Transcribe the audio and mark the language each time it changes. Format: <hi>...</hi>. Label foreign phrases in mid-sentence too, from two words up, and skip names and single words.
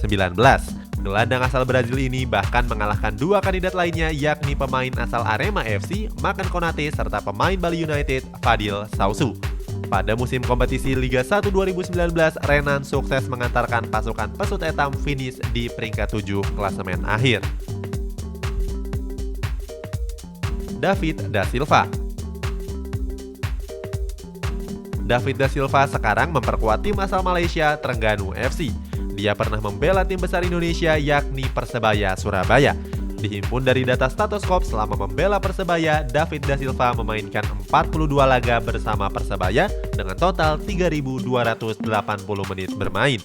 <id>Gelandang asal Brazil ini bahkan mengalahkan dua kandidat lainnya, yakni pemain asal Arema FC, Makan Konate, serta pemain Bali United, Fadil Sausu. Pada musim kompetisi Liga 1 2019, Renan sukses mengantarkan pasukan Pesut Etam finish di peringkat 7 klasemen akhir. David da Silva. David da Silva sekarang memperkuat tim asal Malaysia, Terengganu FC. Dia pernah membela tim besar Indonesia yakni Persebaya Surabaya. Dihimpun dari data Statoskop, selama membela Persebaya, David da Silva memainkan 42 laga bersama Persebaya dengan total 3.280 menit bermain.</id>